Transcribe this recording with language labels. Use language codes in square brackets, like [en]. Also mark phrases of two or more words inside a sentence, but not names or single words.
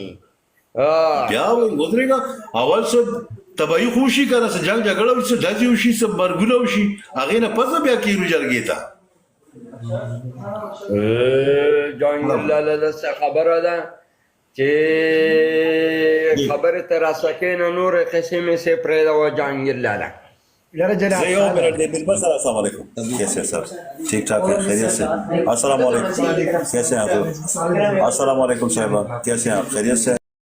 [ps] بیا ودرېږه اول څه تباهي خو وشي که نه څه جنګ جګړه وشي څه ډزې وشي څه مرګونه وشي هغې نه پس بیا کېږو جرګې ته. جهانګیر لاله داسې خبره ده چې خبرې ته راسه کښېنه، نورې قصې مې سې پرېږده جهانګیر لاله. زه یو منټ دی میلمه سره السلام علیکم. [ur] کیسے سر ٹھیک ٹھاک ہے خیریت سے؟ السلام علیکم کیسے ہیں آپ؟ السلام علیکم صاحبہ کیسے ہیں آپ خیریت سے؟